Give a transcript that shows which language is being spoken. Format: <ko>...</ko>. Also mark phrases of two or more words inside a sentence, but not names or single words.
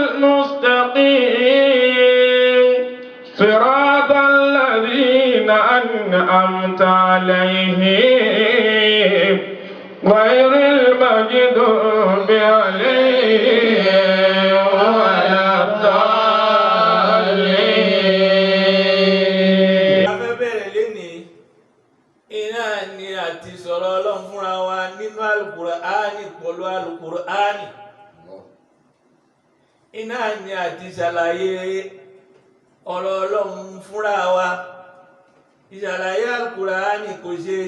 <ar>المستقيم صراط الذين أنعمت عليهم غير المغضوب عليهم ولا الضالين.</ar> <yo>a fẹ́ bẹ̀rẹ̀ lénìí iná ni àti sọ̀rọ̀ Ọlọ́run fúnra wa nínú Al-Qur'ani pẹ̀lú Al-Qur'ani iná ni àti ṣàlàyé ọ̀rọ̀ Ọlọ́run fúnra wa ìṣàlàyé Al-Qur'ani kò ṣeé</yo>